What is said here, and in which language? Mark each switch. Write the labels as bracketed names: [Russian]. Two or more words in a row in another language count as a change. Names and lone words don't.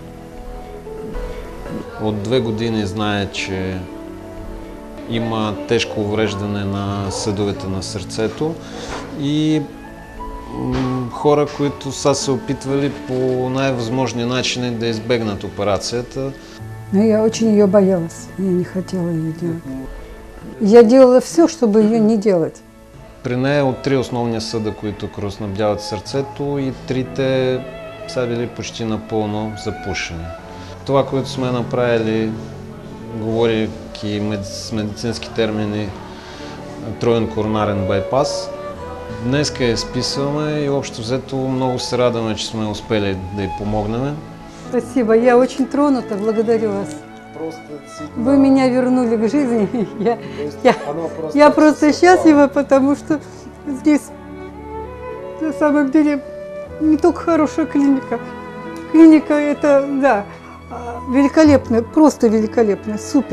[Bulgarian] От 2 години знае, че има тежко увреждане на съдовете на сърцето и хора, които са се опитвали по най-възможни начини да избегнат операцията. [Russian] Но я очень ее боялась, я не хотела ее делать. Я делала все, чтобы ее не делать. [Bulgarian] При нея от 3 основни съда, които кръвоснабдяват сърцето, и 3-те са били почти напълно запушени. Това, което сме направили, говорейки с медицински термини, троен коронарен байпас, днеска я изписваме и общо взето много се радваме, че сме успели да й помогнем. [Russian] Спасибо, я очень тронута, благодарю вас. Вы меня вернули к жизни. Я просто счастлива, потому что здесь на самом деле не только хорошая клиника. Клиника это, да, великолепная, просто великолепная, супер.